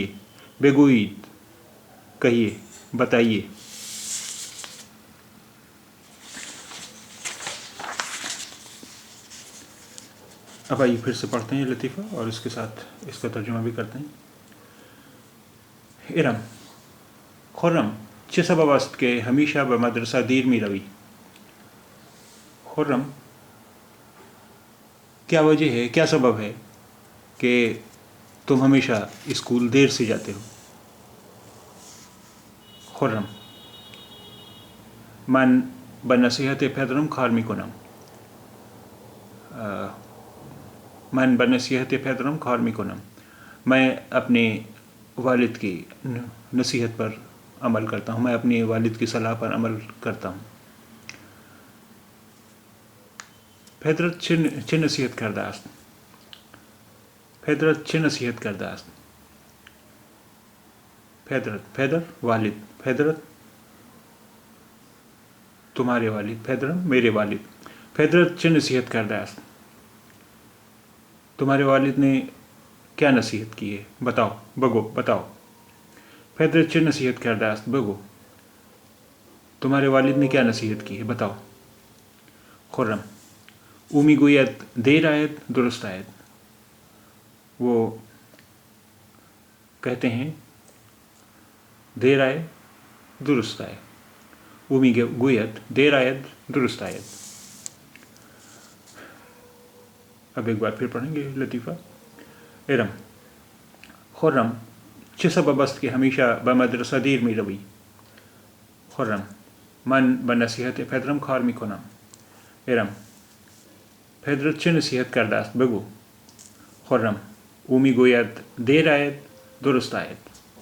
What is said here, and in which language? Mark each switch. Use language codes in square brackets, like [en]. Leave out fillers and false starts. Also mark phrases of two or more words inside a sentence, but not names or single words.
[ur] بگوید، کہیے بتائیے. اب آئیے پھر سے پڑھتے ہیں لطیفہ اور اس کے ساتھ اس کا ترجمہ بھی کرتے ہیں. ارم: [fa] خرم، چه سبب است که همیشه به مدرسه دیر می روی؟ خرم: [ur] کیا وجہ ہے، کیا سبب ہے کہ تم ہمیشہ اسکول دیر سے جاتے ہو؟ [fa] خرم: من به نصیحت پدرم کار می کنم. من به نصیحت پدرم کار می کنم. [ur] میں اپنے والد کی نصیحت پر عمل کرتا ہوں. میں اپنے والد کی صلاح پر عمل کرتا ہوں. [fa] پدرت چه نصیحت کرده است؟ پدرت چه نصیحت کرده است؟ پدرت، پدر والد. [ur] پدرت تمہارے والد پدرم میرے والد [fa] پدرت چه نصیحت کرده است [ur] تمہارے والد نے کیا نصیحت کی ہے بتاؤ بگو بتاؤ [fa] پدرت چه نصیحت کرده است بگو [ur] تمہارے والد نے کیا نصیحت کی ہے بتاؤ [fa] خرم او میگوید دیر آید درست آید [ur] وہ کہتے ہیں دیر آئے درست آئے [fa] او میگوید دیر آید درست آید [ur] اب ایک بار پھر پڑھیں گے لطیفہ [fa] ارم خرم چه سبب است که همیشه به مدرسه دیر می روی خرم من به نصیحت پدرم کار می کنم ارم پدرت چه نصیحت کرده است بگو خرم او می گوید دیر آید درست آید